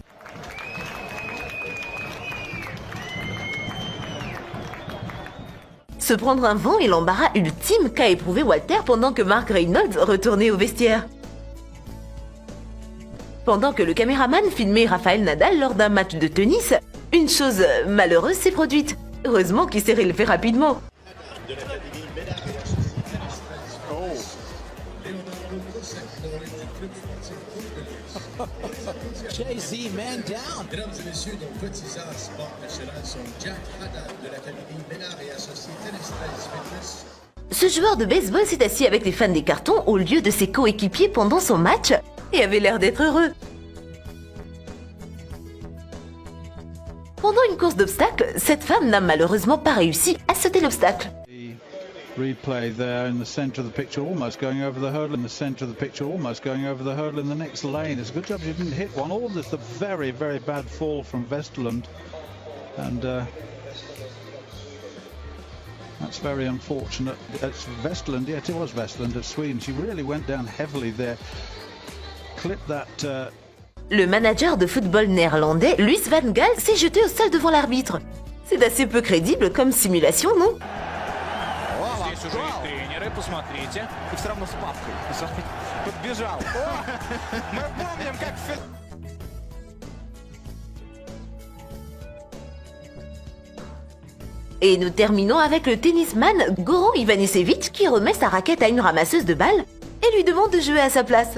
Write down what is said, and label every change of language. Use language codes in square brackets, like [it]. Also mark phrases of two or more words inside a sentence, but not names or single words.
[fr] Se prendre un vent est l'embarras ultime qu'a éprouvé Walter pendant que Mark Reynolds retournait au vestiaire. Pendant que le caméraman filmait Rafael Nadal lors d'un match de tennis, une chose malheureuse s'est produite. Heureusement qu'il s'est relevé rapidement. [en] Jay-Z, man down. [fr] Mesdames et messieurs, nos petits as sport national sont Jack Haddad de l'Académie Ménard et Associés Tennis Place Fitness. Ce joueur de baseball s'est assis avec les fans des cartons au lieu de ses coéquipiers pendant son match et avait l'air d'être heureux. Pendant une course d'obstacles, cette femme n'a malheureusement pas réussi à sauter l'obstacle. [en] Replay there in the centre of the picture, almost going over the hurdle in the centre of the picture, almost going over the hurdle in the next lane. It's a good job she didn't hit one. All this, the very, very bad fall from Vesterland. And that's very unfortunate. It's Vesterland, yeah, it was Vesterland of Sweden. She really went down heavily there. Clipped that... [fr] Le manager de football néerlandais, Louis van Gaal, s'est jeté au sol devant l'arbitre. C'est assez peu crédible comme simulation, non? [ru] Здесь уже и тренеры, посмотрите. И все равно с папкой. Подбежал. Мы помним, как... [fr] Et nous terminons avec le tennisman Goran Ivanisevic qui remet sa raquette à une ramasseuse de balles et lui demande de jouer à sa place.